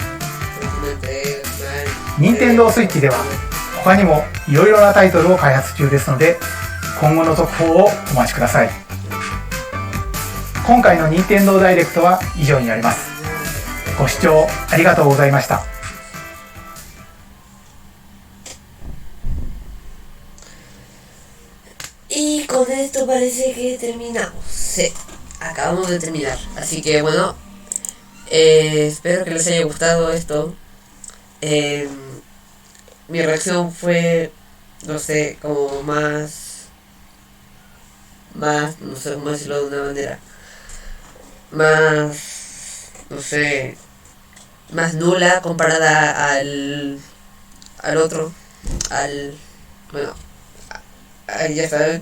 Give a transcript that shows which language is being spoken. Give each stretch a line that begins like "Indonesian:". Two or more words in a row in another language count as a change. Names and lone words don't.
Japanese: 任天堂スイッチでは他にもいろいろなタイトルを開発中ですので、今後の続報をお待ちください。今回の任天堂ダイレクトは以上になります。ご視聴ありがとうございました。
Spanish: Y con esto parece que terminamos. Sí, acabamos de terminar. Así que bueno, espero que les haya gustado esto. Mi reacción fue, no sé, como más, no sé cómo decirlo de una manera, más, no sé, más nula comparada al otro, bueno, ya saben.